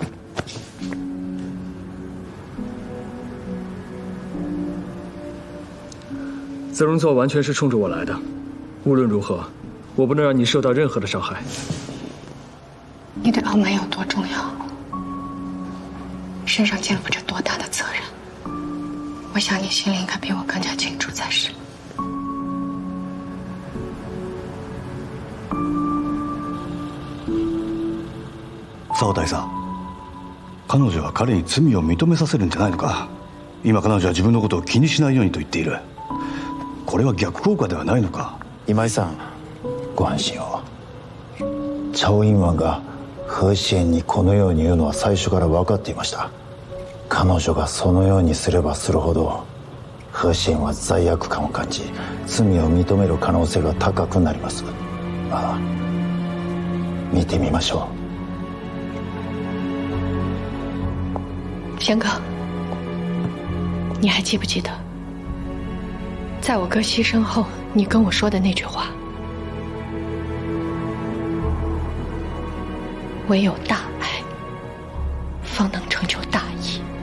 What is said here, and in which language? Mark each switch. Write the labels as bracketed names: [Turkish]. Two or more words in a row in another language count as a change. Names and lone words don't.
[Chinese] 泽荣座完全是冲着我来的，无论如何，我不能让你受到任何的伤害。你对傲慢有多重要，身上肩负着多大的责任，我想你心里应该比我更加清楚才是。 [Japanese] 沢大さん、彼女は彼に罪を認めさせるんじゃないのか。今彼女は自分のことを気にしないようにと言っている。これは逆効果ではないのか。今井さん、ご安心を。チャオ・インワンが何志遠にこのように言うのは最初から分かっていました。彼女がそのようにすればするほど何志遠は罪悪感を感じ、罪を認める可能性が高くなります。まあ見てみましょう。 [Chinese] 贤哥，你还记不记得，在我哥牺牲后，你跟我说的那句话？唯有大爱，方能成就大义。